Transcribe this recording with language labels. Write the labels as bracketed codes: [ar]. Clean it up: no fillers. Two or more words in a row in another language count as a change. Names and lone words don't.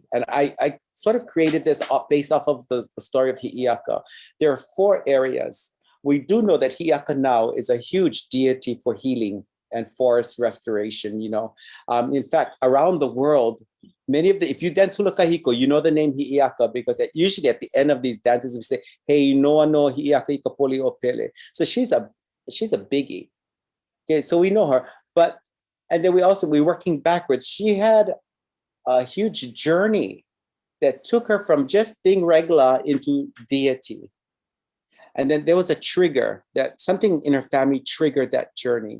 [en] And I sort of created this based off of the story of Hi'iaka. There are 4 areas. We do know that Hi'iaka now is a huge deity for healing and forest restoration. In fact, around the world, if you dance hula kahiko, you know the name Hi'iaka, because usually at the end of these dances we say, [haw] "Hey, noa no Hi'iaka i ka poli o pele." [en] So she's a biggie. Okay, so we know her, and then we're working backwards. She had a huge journey that took her from just being regular into deity. And then there was a trigger, that something in her family triggered that journey.